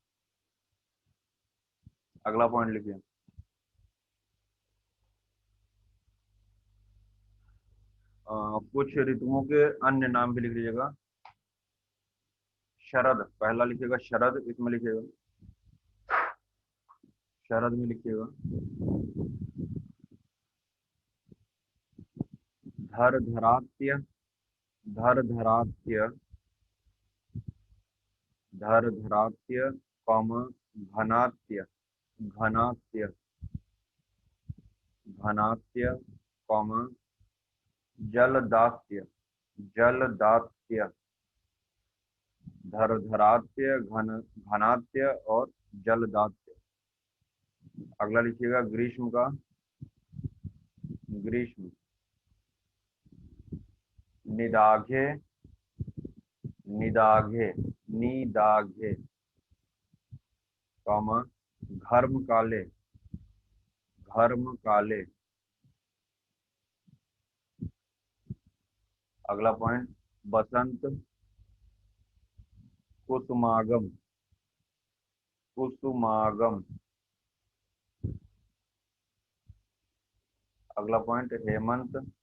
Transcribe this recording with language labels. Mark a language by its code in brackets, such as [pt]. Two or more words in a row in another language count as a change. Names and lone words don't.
[hi] अगला पॉइंट लिखिए, कुछ ऋतुओं के अन्य नाम भी लिख लीजिएगा। शरद, पहला लिखिएगा शरद, इसमें लिखिएगा शरद में लिखिएगा धर धरात्य। धर धरात्य। धर धरात्य कॉम घनात्य। घनात्य। घनात्य कॉम जलदात्य। जलदात्य। धर धरात्य, घनात्य और जलदात्य। अगला लिखिएगा ग्रीष्म का। ग्रीष्म। निदाघे। निदाघे। निदाघे कॉमा घर्म काले। घर्म काले। अगला पॉइंट बसंत कुसुमागम। कुसुमागम। अगला पॉइंट हेमंत।